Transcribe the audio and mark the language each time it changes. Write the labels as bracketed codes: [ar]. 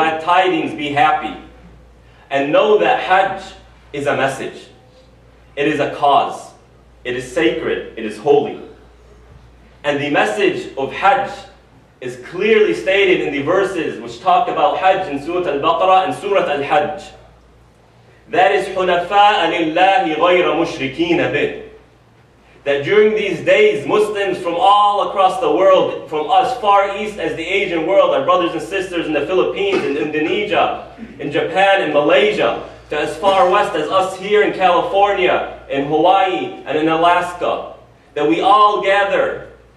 [en] Glad tidings, be happy. And know that Hajj is a message. It is a cause. It is sacred. It is holy. And the message of Hajj is clearly stated in the verses which talk about Hajj in Surah Al-Baqarah and Surah Al-Hajj. That is [ar] حُنَفَاءَ لِلَّهِ غَيْرَ مُشْرِكِينَ بِهِ. [en] That during these days, Muslims from all across the world, from as far east as the Asian world, our brothers and sisters in the Philippines, in Indonesia, in Japan, in Malaysia, to as far west as us here in California, in Hawaii, and in Alaska, that we all gather